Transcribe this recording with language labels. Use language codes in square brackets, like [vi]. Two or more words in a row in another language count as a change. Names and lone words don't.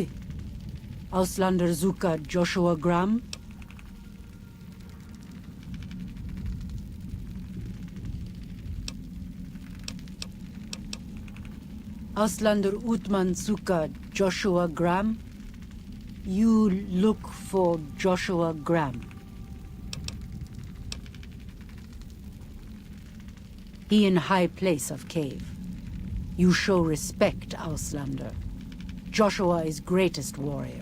[en] Auslander Zuka Joshua Graham? Auslander Utman Zuka Joshua Graham? You look for Joshua Graham. He in high place of cave. You show respect, Auslander. Joshua is greatest warrior.